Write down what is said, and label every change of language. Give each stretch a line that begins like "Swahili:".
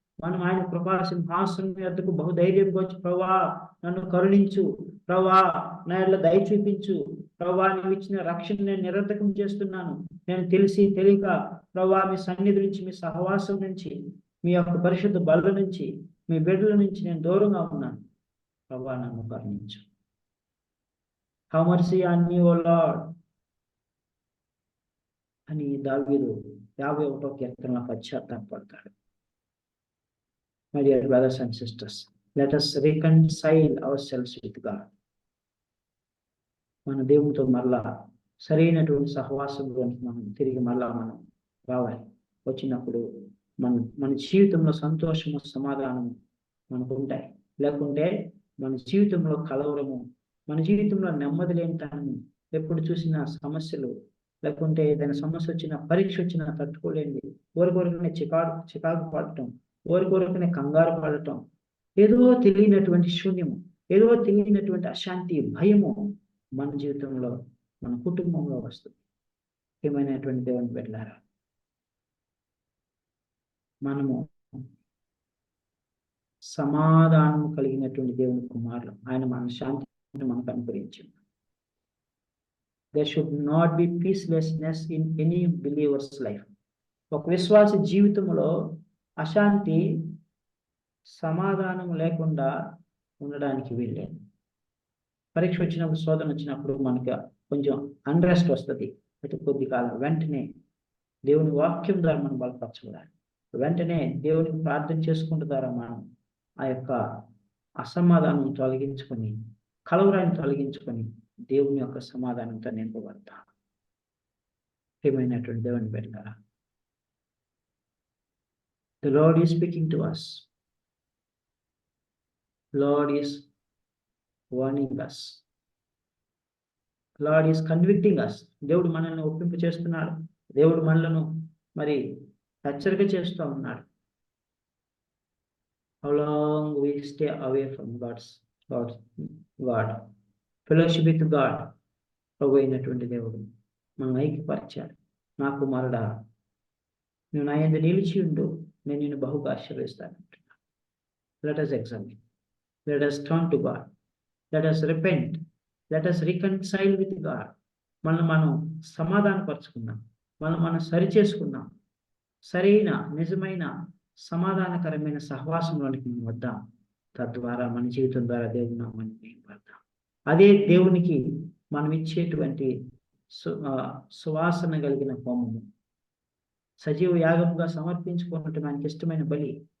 Telugu: మనం ఆయన కృపా సింహాసనం యొద్దకు బహుధైర్యంగా వచ్చి, ప్రభా నన్ను కరుణించు, ప్రభా నా యెడల దయ చూపించు, ప్రభా నువ్వు ఇచ్చిన రక్షణ నేను నిరర్థకం చేస్తున్నాను, నేను తెలిసి తెలియక ప్రభా మీ సన్నిధి నుంచి, మీ సహవాసం నుంచి, మీ యొక్క పరిశుద్ధ బల నుంచి, మీ బిడ్డల నుంచి నేను దూరంగా ఉన్నాను, ప్రభా నన్ను కరుణించు.
English: have mercy on me O Lord
Telugu: అని దావీదు 51వ కీర్తనలో పశ్చాత్తాపడతాడు.
English: My dear brothers and sisters, let us reconcile ourselves with God.
Telugu: మన దేవునితో మరలా సరైనటువంటి సహవాసంలోనికి మనం తిరిగి మరలా మనం రావాలి. వచ్చినప్పుడు మన జీవితంలో సంతోషము, సమాధానము మనకు ఉంటాయి. లేకుంటే మన జీవితంలో కలవరము, మన జీవితంలో నెమ్మది లేనితనము, ఎప్పుడు చూసినా సమస్యలు, లేకుంటే ఏదైనా సమస్య వచ్చినా, పరీక్ష వచ్చినా తట్టుకోలేండి, కోరికొరకనే చికాకు పడటం, కోరికొరకనే కంగారు పడటం, ఏదో తెలియనటువంటి శూన్యము, ఏదో తెలియనటువంటి అశాంతి, భయము మన జీవితంలో, మన కుటుంబంలో వస్తుంది. ఏమైనటువంటి దేవుని బిడ్డలారా, మనము సమాధానం కలిగినటువంటి దేవుని కుమారులు. ఆయన మన శాంతిని మనకు అనుగ్రహించింది.
English: There should not be peacelessness in any believer's life.
Telugu: ఒక విశ్వాస జీవితంలో అశాంతి, సమాధానం లేకుండా ఉండడానికి వీల్లేదు. పరీక్ష వచ్చినప్పుడు, శోధన వచ్చినప్పుడు మనకు కొంచెం అన్రెస్ట్ వస్తుంది. అయితే కొద్ది కాలం వెంటనే దేవుని వాక్యం ద్వారా మనం బలపరచబడాలి. వెంటనే దేవునికి ప్రార్థన చేసుకుంటే ద్వారా మనం ఆ యొక్క అసమాధానం తొలగించుకొని, కలవరాన్ని తొలగించుకొని దేవుని యొక్క సమాధానంతో నింపబడతాం. ప్రియమైనటువంటి దేవుని బిడ్డలారా,
English: the Lord is speaking to us. Lord is warning us. Lord is convicting us.
Telugu: దేవుడు మనల్ని ఒప్పింపు చేస్తున్నాడు. దేవుడు మనలను మరి హెచ్చరిక చేస్తూ ఉన్నాడు.
English: How long we stay away from God. Fellowship with God.
Telugu: ప్రభు అయినటువంటి దేవుడు మనం ఐక్యపరిచాడు. నా కుమారుడా, నువ్వు నా యందు నిలిచి ఉండు, నేను నిన్ను బహుగా ఆశీర్వదిస్తాను.
English: Let us examine. Let us turn to God. Let us repent. Let us reconcile with God.
Telugu: మనం సమాధానపరుచుకుందాం. మనం సరి చేసుకుందాం. సరైన నిజమైన సమాధానకరమైన సహవాసంలోనికి మనం వద్దాం. తద్వారా మన జీవితం ద్వారా దేవుని నామాన్ని మహిమపడతాం. అదే దేవునికి మనం ఇచ్చేటువంటి సువాసన కలిగిన హోమము, సజీవ యాగముగా సమర్పించుకున్నట్టు మనకి ఇష్టమైన బలి.